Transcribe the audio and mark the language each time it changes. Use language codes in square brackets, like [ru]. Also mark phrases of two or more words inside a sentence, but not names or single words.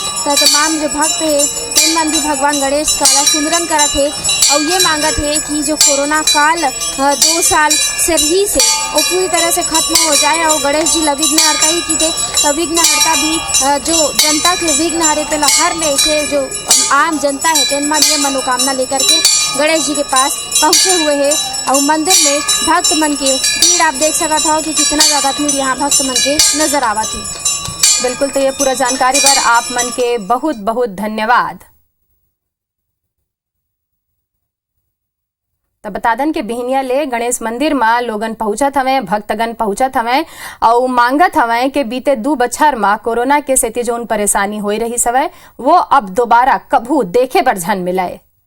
[hne] तो तमाम जो भक्त है तीन मन भी भगवान गणेश का सुमिरन करत है और ये मांगत है कि जो कोरोना काल 2 साल से रही से वो पूरी तरह से खत्म हो जाए और गणेश जी विघ्न हरता ही की थे। तो विघ्न हरता भी जो जनता के विघ्न हरे तो हर ले से जो आम जनता है तेन मन ये मनोकामना लेकर के गणेश जी के पास पहुँचे हुए है। और मंदिर में भक्त मन के भीड़ आप देख सकत हो कि कितना ज़्यादा भीड़ यहाँ भक्त मन के नजर आवत है। बिल्कुल, तो ये पूरा जानकारी पर आप मन के बहुत बहुत धन्यवाद। तो बता दन के बिहनिया ले गणेश मंदिर में लोगन पहुंचत हवे, भक्तगण पहुंचत हवे और मांगत हवे कि बीते 2 बछर में कोरोना के सेती जोन परेशानी हो रही सवे वो अब दोबारा कभू देखे बर झन मिलाए।